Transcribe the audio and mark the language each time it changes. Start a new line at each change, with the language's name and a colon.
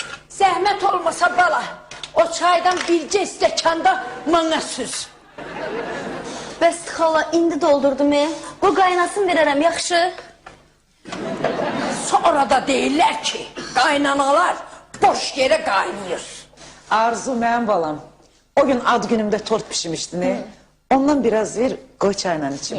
Azerbaijani: Zəhmət olmasa bala, o çaydan bircə stəkanda mənə süz. Bəs xala, indi doldurdum. Qoy qaynasın verərəm, yaxşı? Sonra da deyirlər ki, qaynanalar boş yerə qaynayır.
Turkish: Arzu benim balam. O gün ad günümde tort pişirmiştin. Ondan biraz ver, koy çayla içim.